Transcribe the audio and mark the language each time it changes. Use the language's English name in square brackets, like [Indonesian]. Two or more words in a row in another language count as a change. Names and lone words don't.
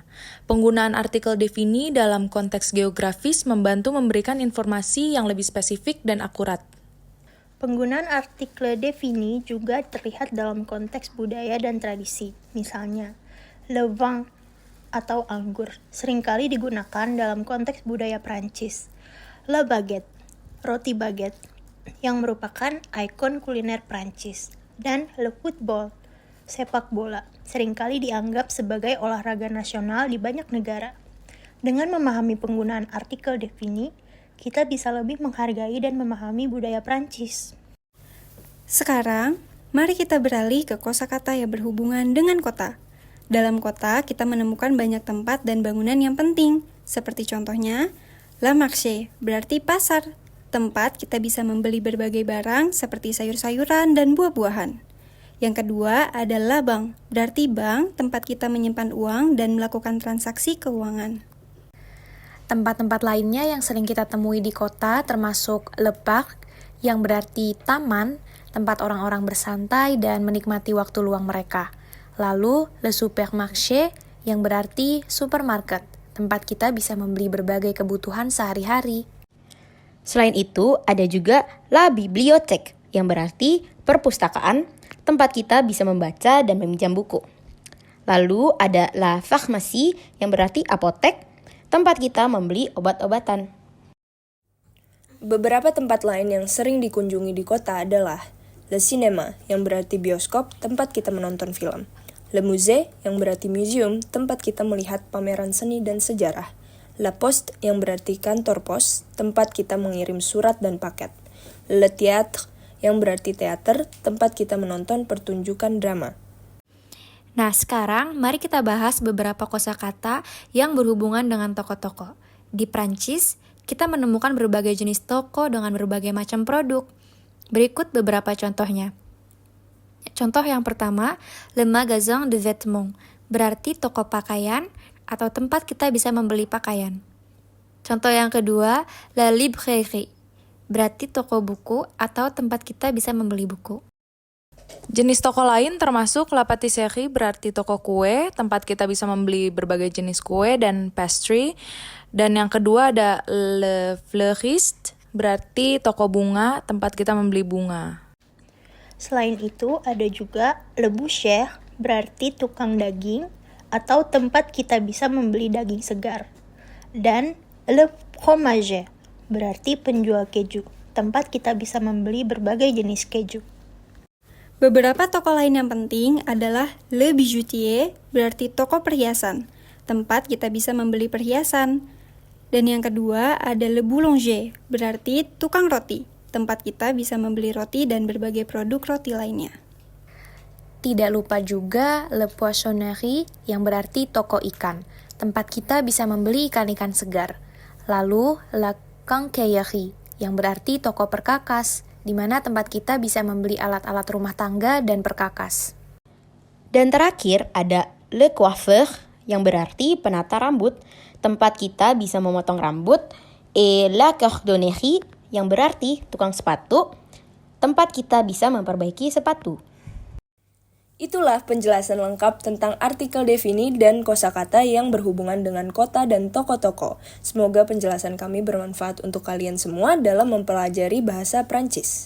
[Indonesian] Penggunaan artikel défini dalam konteks geografis membantu memberikan informasi yang lebih spesifik dan akurat. Penggunaan artikel défini juga terlihat dalam konteks budaya dan tradisi. Misalnya, [French] le vin [Indonesian] atau anggur seringkali digunakan dalam konteks budaya Prancis. [French] La baguette, [Indonesian] roti baguette. yang merupakan ikon kuliner Prancis, dan [French] le football, [Indonesian] sepak bola, seringkali dianggap sebagai olahraga nasional di banyak negara. Dengan memahami penggunaan artikel défini, kita bisa lebih menghargai dan memahami budaya Prancis. Sekarang, mari kita beralih ke kosakata yang berhubungan dengan kota. Dalam kota, kita menemukan banyak tempat dan bangunan yang penting, seperti contohnya, [French] la marché, [Indonesian] berarti pasar, tempat kita bisa membeli berbagai barang seperti sayur-sayuran dan buah-buahan. Yang kedua adalah bank, berarti bank, tempat kita menyimpan uang dan melakukan transaksi keuangan. Tempat-tempat lainnya yang sering kita temui di kota termasuk [French] le parc, [Indonesian] yang berarti taman, tempat orang-orang bersantai dan menikmati waktu luang mereka. Lalu, [French] le supermarché, [Indonesian] yang berarti supermarket, tempat kita bisa membeli berbagai kebutuhan sehari-hari. Selain itu, ada juga [French] la bibliothèque, [Indonesian] yang berarti perpustakaan, tempat kita bisa membaca dan meminjam buku. Lalu ada [French] la pharmacie, [Indonesian] yang berarti apotek, tempat kita membeli obat-obatan. Beberapa tempat lain yang sering dikunjungi di kota adalah [French] le cinéma, [Indonesian] yang berarti bioskop, tempat kita menonton film. [French] Le musée, [Indonesian] yang berarti museum, tempat kita melihat pameran seni dan sejarah. [French] La poste, [Indonesian] yang berarti kantor pos, tempat kita mengirim surat dan paket. [French] Le théâtre, [Indonesian] yang berarti teater, tempat kita menonton pertunjukan drama. Nah, sekarang mari kita bahas beberapa kosakata yang berhubungan dengan toko-toko. Di Prancis, kita menemukan berbagai jenis toko dengan berbagai macam produk. Berikut beberapa contohnya. Contoh yang pertama, [French] le magasin de vêtements, [Indonesian] berarti toko pakaian atau tempat kita bisa membeli pakaian. Contoh yang kedua, [French] la librairie, [Indonesian] berarti toko buku atau tempat kita bisa membeli buku. Jenis toko lain termasuk [French] la pâtisserie, [Indonesian] berarti toko kue, tempat kita bisa membeli berbagai jenis kue dan pastry. Dan yang kedua ada [French] le fleuriste, [Indonesian] berarti toko bunga, tempat kita membeli bunga. Selain itu, ada juga [French] le boucher, [Indonesian] berarti tukang daging atau tempat kita bisa membeli daging segar. Dan [French] le fromager, [Indonesian] berarti penjual keju, tempat kita bisa membeli berbagai jenis keju. Beberapa toko lain yang penting adalah [French] le bijoutier, [Indonesian] berarti toko perhiasan, tempat kita bisa membeli perhiasan. Dan yang kedua ada [French] le boulanger, [Indonesian] berarti tukang roti, tempat kita bisa membeli roti dan berbagai produk roti lainnya. Tidak lupa juga [French] le poissonnerie, [Indonesian] yang berarti toko ikan, tempat kita bisa membeli ikan-ikan segar. Lalu [French] la quincaillerie, [Indonesian] yang berarti toko perkakas, di mana tempat kita bisa membeli alat-alat rumah tangga dan perkakas. Dan terakhir ada [French] le coiffeur, [Indonesian] yang berarti penata rambut, tempat kita bisa memotong rambut. [French] Et la cordonnerie, [Indonesian] yang berarti tukang sepatu, tempat kita bisa memperbaiki sepatu. Itulah penjelasan lengkap tentang artikel défini dan kosakata yang berhubungan dengan kota dan toko-toko. Semoga penjelasan kami bermanfaat untuk kalian semua dalam mempelajari bahasa Prancis.